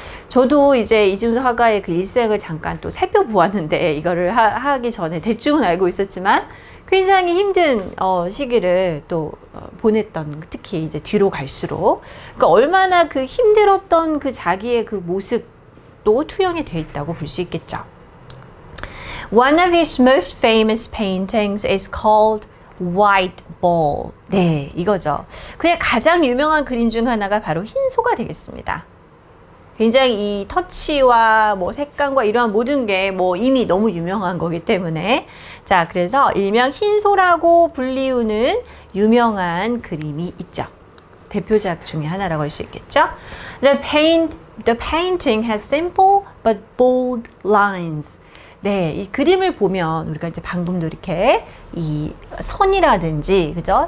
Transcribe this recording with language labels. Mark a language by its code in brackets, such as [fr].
[ko] 저도 이제 이중섭 화가의 그 일생을 잠깐 또 살펴보았는데, 이거를 하기 전에 대충은 알고 있었지만 굉장히 힘든 시기를 또 보냈던, 특히 이제 뒤로 갈수록 그러니까 얼마나 그 힘들었던 그 자기의 그 모습도 투영이 돼 있다고 볼 수 있겠죠. [en] One of his most famous paintings is called White Bull. [ko] 네, 이거죠. 그냥 가장 유명한 그림 중 하나가 바로 흰소가 되겠습니다. 굉장히 이 터치와 색감과 이러한 모든 게 이미 너무 유명한 거기 때문에, 자, 그래서 일명 흰소라고 불리우는 유명한 그림이 있죠. 대표작 중에 하나라고 할 수 있겠죠. [en] The paint The painting has simple but bold lines. [ko] 네, 이 그림을 보면 우리가 이제 방금도 이렇게 이 선이라든지 그죠?